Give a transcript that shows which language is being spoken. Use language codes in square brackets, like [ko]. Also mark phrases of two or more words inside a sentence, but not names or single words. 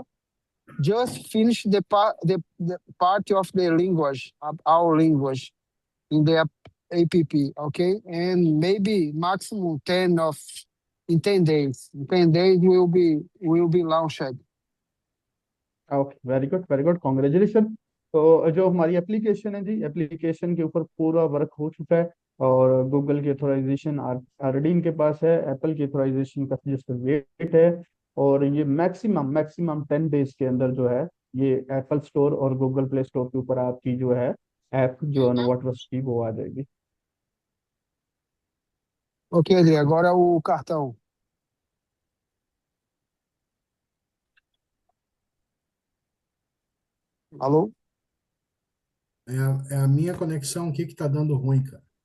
[en] Just finish the part of the language, of our language, in the app, okay? And maybe maximum in 10 days. In 10 days will be launched. OK, very good, very good, congratulation. [hi] तो जो हमारी एप्लीकेशन है जी, एप्लीकेशन के ऊपर पूरा वर्क हो चुका है और गूगल की [en] authorization already [hi] इनके पास है। एप्पल की ऑथराइजेशन का [en] just wait [hi] है और ये [en] maximum maximum 10 days [hi] के अंदर जो है ये एप्पल स्टोर और गूगल प्ले स्टोर के ऊपर आपकी जो है ऐप जो है नोवाट्रस्ट की वो आ जाएगी। [pt] Ok, André, agora o cartão. Alô? É a minha conexão aqui que tá dando ruim, cara.